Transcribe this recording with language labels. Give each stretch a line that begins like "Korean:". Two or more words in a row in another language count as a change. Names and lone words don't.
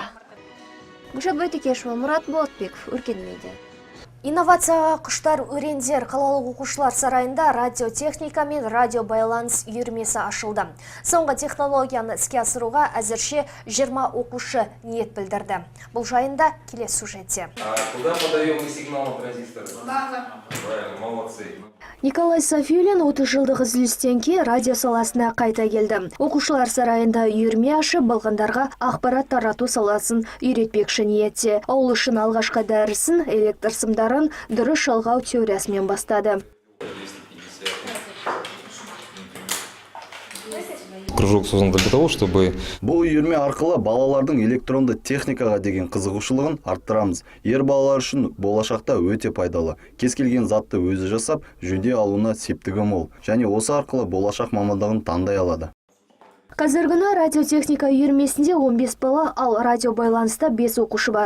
Kazakh: Гүлшат Байтекешева, Мұрат Болатбеков, Өркен медиа. Инновацияға құштар өрендер қалалық оқушылар сарайында радиотехника мен радиобайланыс үйірмесі ашылды. Соңғы технологияны іске асыруға әзірше 20 оқушы ниет білдірді. Бұл жайында келесі сюжетте.
Russian: Куда подаем мы сигнал на транзистор? Правильно, молодцы.
Kazakh: Николай Софиулин 30 жылдық үзілістен кейін радио саласына қайта келді. Оқушылар сарайында үйірме ашып, балғындарға ақпарат тарату саласын үйретпекші ниетте. Ол үшін алғашқы дәрісін электр сымдарын дұрыс жалғау теориясымен бастады.
Russian: Кружок создан для того, чтобы...
Kazakh: Бұл үйірме арқылы балалардың электронды техникаға деген қызығушылығын арттырамыз. Ер балалар үшін болашақта өте пайдалы. Кез келген затты өзі жасап, жөндей алуына септігі мол. Және осы арқылы болашақ мамандығын таңдай алады. Қазіргіні радиотехника үйірмесінде 15 бала, ал радиобайланыста 5 оқушы бар.